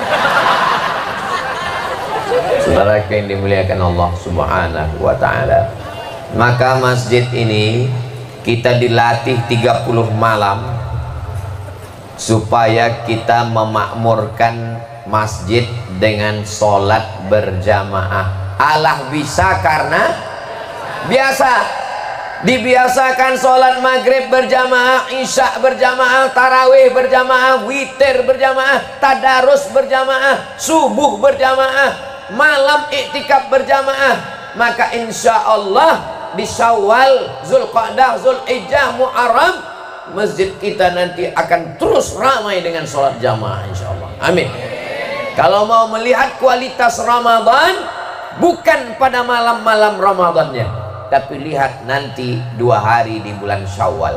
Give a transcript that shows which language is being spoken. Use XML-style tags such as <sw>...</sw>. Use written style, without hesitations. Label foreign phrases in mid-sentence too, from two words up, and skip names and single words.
<id>Saudara yang dimuliakan Allah</id> <ar>سبحانه وتعالى,</ar> <id>maka masjid ini kita dilatih 30 malam supaya kita memakmurkan masjid dengan sholat berjamaah. Allah bisa karena biasa. Dibiasakan sholat maghrib berjamaah, isya berjamaah, tarawih berjamaah, witir berjamaah, tadarus berjamaah, subuh berjamaah, malam iktikaf berjamaah. Maka</id> <ar>إن شاء الله</ar> <id>di Syawal, Zulqa'dah, Zulhijjah, Muharram, masjid kita nanti akan terus ramai dengan sholat jamaah,</id> <ar>إن شاء الله.</ar> <id>Amin. Kalau mau melihat kualitas Ramadan, bukan pada malam-malam Ramadannya, tapi lihat nanti 2 hari di bulan Syawal.</id>